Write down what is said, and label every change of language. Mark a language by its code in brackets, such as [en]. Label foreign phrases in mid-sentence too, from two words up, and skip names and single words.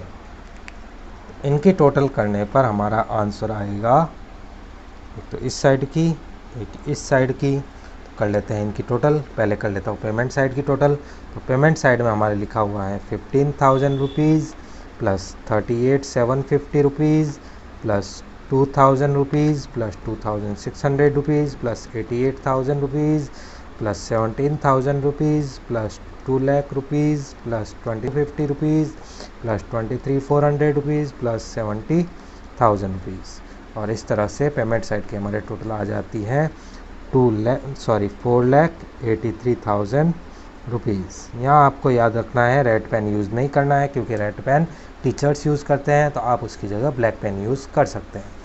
[hi] इनकी टोटल करने पर हमारा आंसर आएगा, एक तो इस साइड की एक इस साइड की। कर लेते हैं इनकी टोटल। पहले कर लेता हूँ [en] payment side [hi] की टोटल। तो [en] payment side [hi] में हमारे लिखा हुआ है [en] 15,000 rupees plus 38,750 rupees plus 2,000 rupees plus 2,600 rupees plus 88,000 rupees plus 17,000 rupees plus 2 lakh rupees plus 2050 rupees plus 23,400 rupees plus 70,000 rupees। [hi] और इस तरह से [en] payment side [hi] की हमारे टोटल आ जाती है 4,83,000 रुपीज़। यहाँ आपको याद रखना है [en] red pen use [hi] नहीं करना है, क्योंकि [en] red pen teachers use [hi] करते हैं, तो आप उसकी जगह [en] black pen use [hi] कर सकते हैं।